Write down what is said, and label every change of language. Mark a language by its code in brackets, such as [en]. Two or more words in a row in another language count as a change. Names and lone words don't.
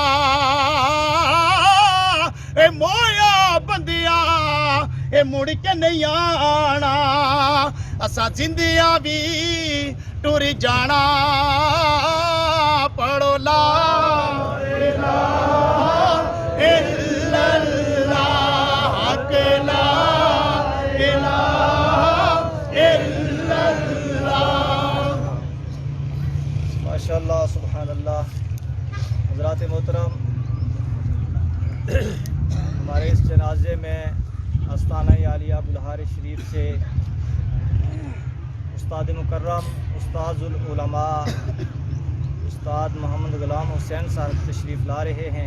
[pa] ए मोया बंदिया ए मुड़ के नहीं आना, असा जिंदिया भी टुर जाना, पढ़ो [ar] لا إله إلا الله، لا إله إلا الله. ما شاء الله سبحان الله. [ur] حضرات محترم، ہمارے اس جنازے میں آستانہ عالیہ بلہار شریف سے استاد مکرم استاذ العلماء استاد محمد غلام حسین صاحب تشریف لا رہے ہیں.